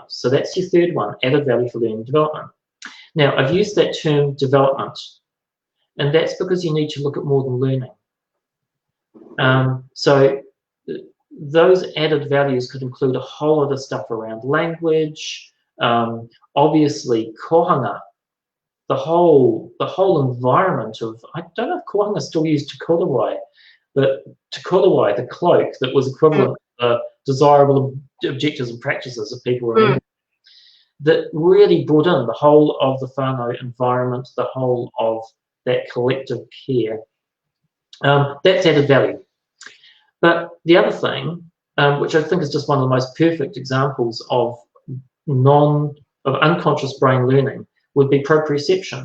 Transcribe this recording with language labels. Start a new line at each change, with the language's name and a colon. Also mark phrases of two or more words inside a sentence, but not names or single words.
English: So that's your third one, added value for learning and development. Now, I've used that term development, and that's because you need to look at more than learning. So those added values could include a whole lot of stuff around language, obviously kohanga, the whole environment of, I don't know if kohanga still used
Māori: te korowai,
English: but
Māori: te korowai,
English: the cloak that was equivalent to the desirable objectives and practices of people around, that really brought in the whole of the whānau environment, the whole of that collective care. That's added value. But the other thing, which I think is just one of the most perfect examples of unconscious brain learning, would be proprioception.